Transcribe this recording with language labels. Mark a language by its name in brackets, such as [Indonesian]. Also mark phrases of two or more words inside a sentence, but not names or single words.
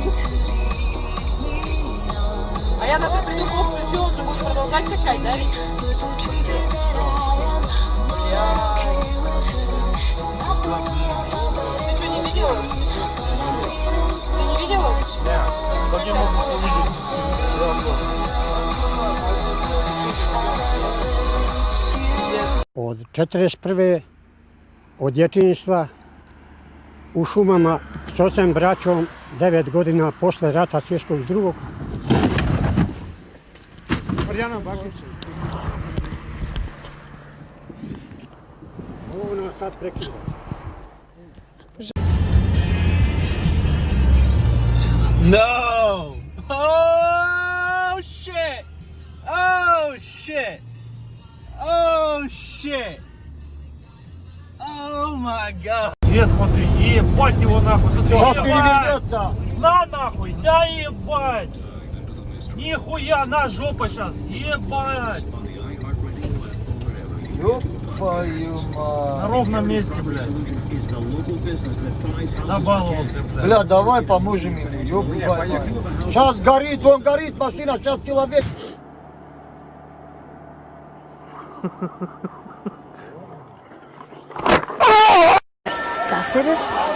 [Russian] А я на предыдущем включила, уже буду продолжать качать, да, ведь? Ты что, не видела? Ты не видела? Нет. Как я могу увидеть? [Serbian] Od 41. od djetinjstva u šumama s ocem braćom 9 godina posle rata svjetskog drugog. Marjana Bakić. Ovo nas sad prekida. [English] No! Oh shit! Oh shit! Oh shit! Oh my god! [Russian] Где, смотри, ебать его нахуй, смотри, Всё, ебать! перевернётся. На нахуй, да ебать! Нихуя, на жопа сейчас, ебать! Ёб твою На мать! ровном месте, блядь. Набаловался, блядь. Бля, давай поможем ему, ёб твою мать! Сейчас горит, он горит, машина, сейчас человек! [German] Darfst du das?